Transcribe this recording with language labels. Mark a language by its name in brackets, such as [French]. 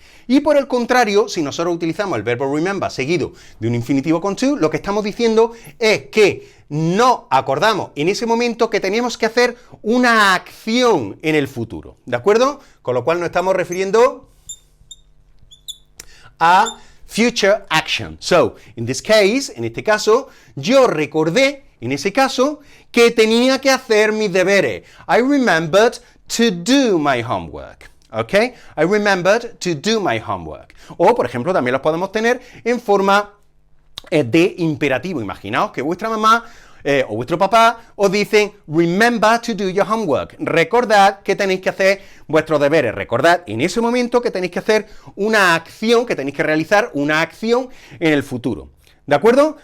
[Spanish] Y por el contrario, si nosotros utilizamos el verbo remember seguido de un infinitivo con to, lo que estamos diciendo es que no acordamos en ese momento que teníamos que hacer una acción en el futuro, ¿de acuerdo? Con lo cual nos estamos refiriendo a [English] future action. So, in this case, [Spanish] en este caso, yo recordé, en ese caso, que tenía que hacer mis deberes. [English] I remembered to do my homework. ¿Ok? I remembered to do my homework. [Spanish] O, por ejemplo, también los podemos tener en forma de imperativo. Imaginaos que vuestra mamá o vuestro papá os dicen [English] remember to do your homework. [Spanish] Recordad que tenéis que hacer vuestros deberes. Recordad en ese momento que tenéis que hacer una acción, que tenéis que realizar una acción en el futuro. ¿De acuerdo?